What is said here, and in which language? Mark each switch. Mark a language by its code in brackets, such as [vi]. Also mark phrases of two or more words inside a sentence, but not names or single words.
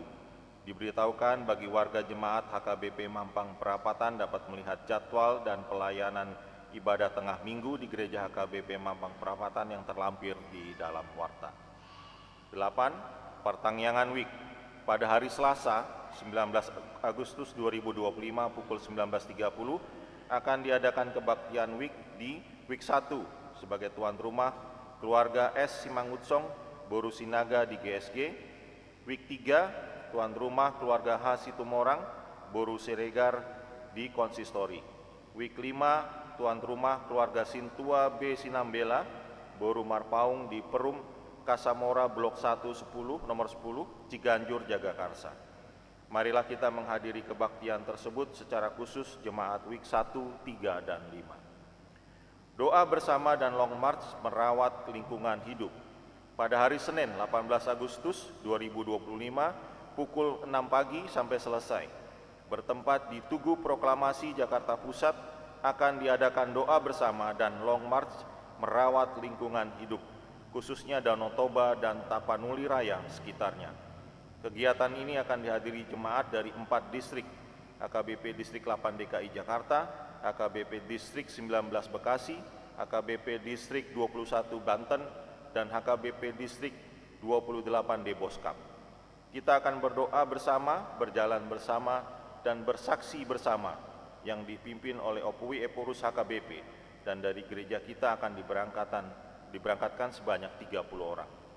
[id] Diberitahukan bagi warga jemaat HKBP Mampang Perapatan dapat melihat jadwal dan pelayanan ibadah tengah minggu di gereja HKBP Mampang Perapatan yang terlampir di dalam warta. 8. Pertangyangan Week. Pada hari Selasa 19 Agustus 2025 pukul 19.30 akan diadakan kebaktian Week di Week 1 sebagai tuan rumah keluarga S. Simangutsong Boru Sinaga di GSG. Week 3 tuan rumah keluarga H. Situmorang Boru Siregar di Konsistori. Week 5 tuan rumah keluarga Sintua B. Sinambela Boru Marpaung di Perum Kasamora Blok 1 10 nomor 10 Ciganjur Jagakarsa. Marilah kita menghadiri kebaktian tersebut secara khusus jemaat Week 1, 3, dan 5. Doa bersama dan [en] long march [id] merawat lingkungan hidup. Pada hari Senin 18 Agustus 2025 pukul 6 pagi sampai selesai, bertempat di Tugu Proklamasi Jakarta Pusat, akan diadakan doa bersama dan [en] long march [id] merawat lingkungan hidup, khususnya Danau Toba dan Tapanuli Raya sekitarnya. Kegiatan ini akan dihadiri jemaat dari 4 distrik, HKBP Distrik 8 DKI Jakarta, HKBP Distrik 19 Bekasi, HKBP Distrik 21 Banten, dan HKBP Distrik 28 Deboskap. Kita akan berdoa bersama, berjalan bersama, dan bersaksi bersama yang dipimpin oleh Opui Eporus HKBP, dan dari gereja kita akan diberangkatkan sebanyak 30 orang.